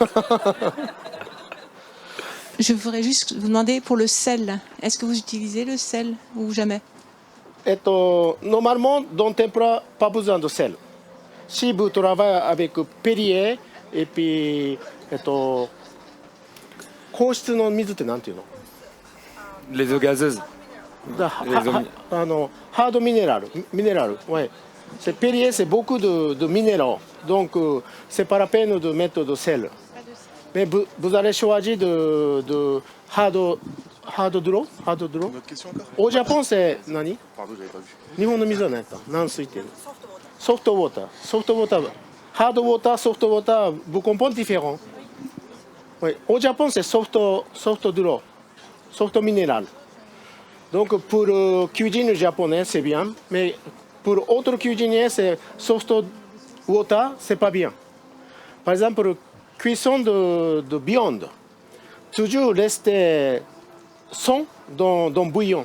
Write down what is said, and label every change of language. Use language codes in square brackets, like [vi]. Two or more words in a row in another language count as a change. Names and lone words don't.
[fr] Je voudrais juste vous demander pour le sel. Est-ce que vous utilisez le sel ou jamais? Normalement, dans tempura, pas besoin de sel. Si vous travaillez avec Perrier et puis, [ja] 硬質の水ってなんていうの? [fr] Les eaux gazeuses. Hard minéral. Ouais. C'est Perrier, c'est beaucoup de minéraux. Donc, c'est pas la peine de mettre de sel. Mais vous allez choisir de [en] hard draw. [fr] Une autre question encore? Au Japon, c'est nani? Pardon, j'avais pas vu. 日本の水は何やった？軟水っていうの。 [en] soft water. Soft water, hard water, soft water, [fr] vous comprenez différent. Oui. Au Japon, c'est soft draw, soft minéral. Donc pour cuisine japonaise, c'est bien, mais pour autre cuisinier, c'est [en] soft water, [fr] c'est pas bien. Par exemple, cuisson de viande, toujours rester son dans bouillon.